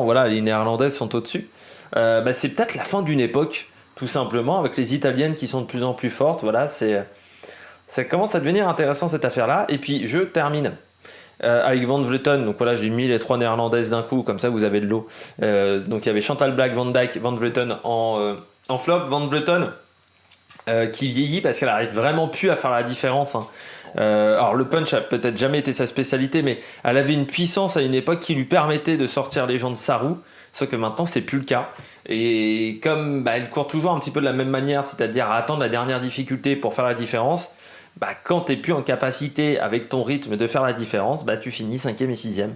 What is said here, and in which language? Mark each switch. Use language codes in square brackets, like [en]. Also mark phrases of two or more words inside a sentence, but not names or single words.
[fr] Voilà, les Néerlandaises sont au-dessus. C'est peut-être la fin d'une époque, tout simplement, avec les Italiennes qui sont de plus en plus fortes. Voilà, ça commence à devenir intéressant cette affaire-là. Et puis je termine avec Van Vleuten. Donc voilà, j'ai mis les 3 néerlandaises d'un coup, comme ça vous avez de l'eau. Donc il y avait Chantal Blaak, Van Dijk, Van Vleuten en flop. Van Vleuten qui vieillit parce qu'elle arrive vraiment plus à faire la différence, hein. Alors le punch a peut-être jamais été sa spécialité, mais elle avait une puissance à une époque qui lui permettait de sortir les gens de sa roue, sauf que maintenant c'est plus le cas. Et comme elle court toujours un petit peu de la même manière, c'est-à-dire à attendre la dernière difficulté pour faire la différence, quand tu n'es plus en capacité avec ton rythme de faire la différence, tu finis 5e et 6e.